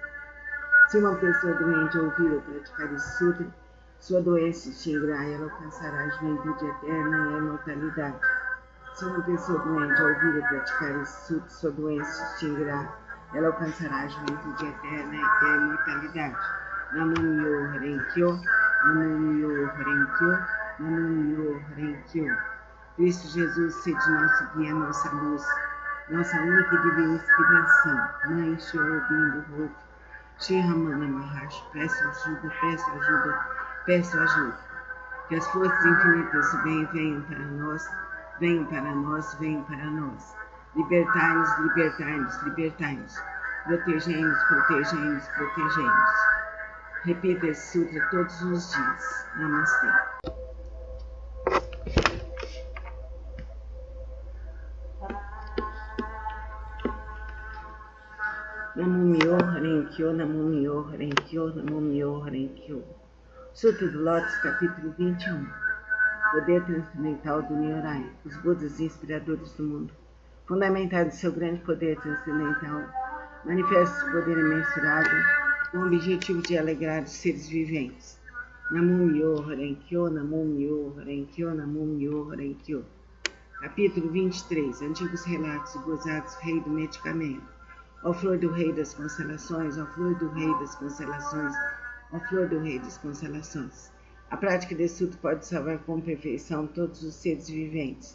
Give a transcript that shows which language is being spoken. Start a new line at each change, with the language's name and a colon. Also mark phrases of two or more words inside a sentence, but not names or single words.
Portuguese: Se uma pessoa doente ouvir ou praticar esse sutra, sua doença se extinguirá e ela alcançará a juventude eterna e a imortalidade. Se uma pessoa doente ouvir ou praticar esse sutra, sua doença se extinguirá, ela alcançará a juventude eterna e a imortalidade.
Japanese: Namum-myo Renge-kyo, Namum-myo Renge-kyo, Namum-myo Renge-kyo.
Portuguese: Cristo Jesus, sede nosso guia, nossa luz, nossa única e divina inspiração. Mãe Shirobim do Roto, Shri Ramana Maharshi, peço ajuda, peço ajuda, peço ajuda. Que as forças infinitas do bem venham para nós, venham para nós, venham para nós. Libertai-nos, libertai-nos, libertai-nos. Protegei-nos, protegei-nos, protegei-nos. Repita esse sutra todos os dias. Namastê.
Japanese: Namum-myo Renge-kyo, Namum-myo Renge-kyo, Namum-myo Renge-kyo.
Portuguese: Sutra do Lótus, capítulo 21. Poder transcendental do Nyorai, os Budas inspiradores do mundo. Fundamentado em seu grande poder transcendental, manifesta seu poder imensurável com o objetivo de alegrar os seres viventes.
Japanese: Namum-myo Renge-kyo, Namum-myo Renge-kyo, Namum-myo Renge-kyo.
Portuguese: Capítulo 23. Antigos relatos e gozados, rei do medicamento. Ó flor do rei das constelações, ó flor do rei das constelações, ó flor do rei das constelações. A prática desse sutra pode salvar com perfeição todos os seres viventes.